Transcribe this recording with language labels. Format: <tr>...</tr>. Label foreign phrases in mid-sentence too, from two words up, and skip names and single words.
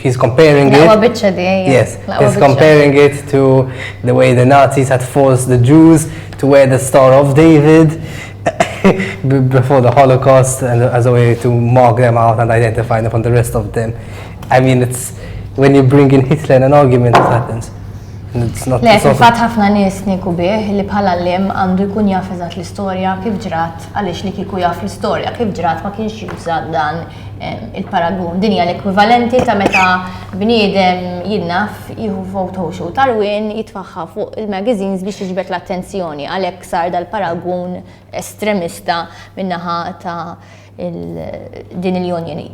<en>He's comparing he's comparing it to the way the Nazis had forced the Jews to wear the Star of David before the Holocaust, and as a way to mark them out and identify them from the rest of them. I mean, it's when you bring in Hitler in an argument, it happens.</en> <mt>Le, fil-fatt ħafna nies nieku bih li bħala l-lem għandu jkun jaf eżatt l-istorja kif ġrat, għaliex li kieku jaf l-istorja kif ġrat ma kienx juża dan il-paragun. Din hija l-ekwivalenti ta' meta bniedem jinnaf jieħu photoshop tarwin jitfaħħa fuq il-magazines biex jiġbed l-attenzjoni, għalhekk sar dal-paragun estremista min-naħa ta' din il-Unjoni.</mt>